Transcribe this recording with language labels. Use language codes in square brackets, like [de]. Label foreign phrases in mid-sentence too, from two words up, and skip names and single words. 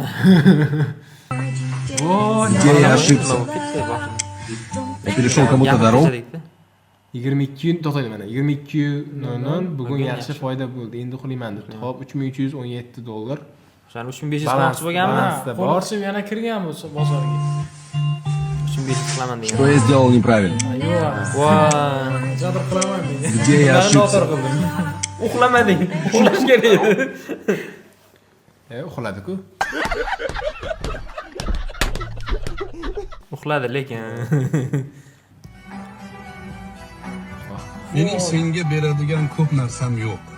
[ru] Я ошибся. Перешел kому-то дорогу. [uz] 22 to'xtaydi mana 22:00 bugun yaxshi foyda bo'ldi. Endi uxlayman debdi. Xo'p, $3317. O'shani 3500 qilmoqchi bo'lganman. Balansda bor. Qo'lqishim yana kirgan bu bozorga. 3500 qilaman degan. [ru] Что я сделал неправильно? [uz] Yo'q. Voy. Jabr qilaman degan. [ru] Где я ошибся? [uz] Uxlamading. Uxlash kerak edi. Uxladi-ku. Uxladi lekin. Mening senga beradigan ko'p narsam yo'q.